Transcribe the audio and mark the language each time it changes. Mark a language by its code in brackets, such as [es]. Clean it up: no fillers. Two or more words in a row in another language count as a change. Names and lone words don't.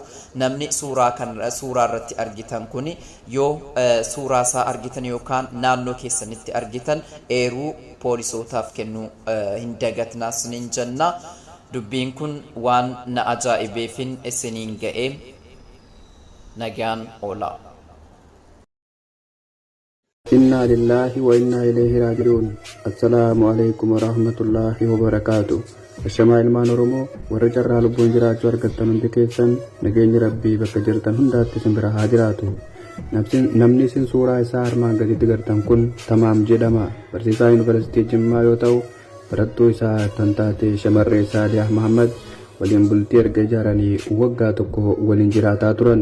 [om] Namni suuraa irratti argitan kuni yoo suuraa isaa argitan yookaan naannoo keessanitti argitan eeruu poolisootaaf kennuu hin dagatnaas nin jenna. Dubbiin kun waan na ajaa'ibeefin isiniin ga'ee nagaan oola. [ar] إنا لله وإنا إليه راجعون. السلام عليكم ورحمة الله وبركاته. [om] Ashamaa ilmaan Oromoo warra carraa lubbuun jiraachuu argattan hundi keessan nageenyi Rabbii bakka jirtan hundaatti isin bira haa jiraatu. Namni isin suuraa isaa armaan gaditti gartan kun Tamaam jedhama. Barsiisaa Yuunivarsiitii Jimmaa yoo ta'u barattuu isaa kan taate shamarree Saaliyaa Muhammad waliin bultii erga ijaaranii waggaa tokko waliin jiraataa turan.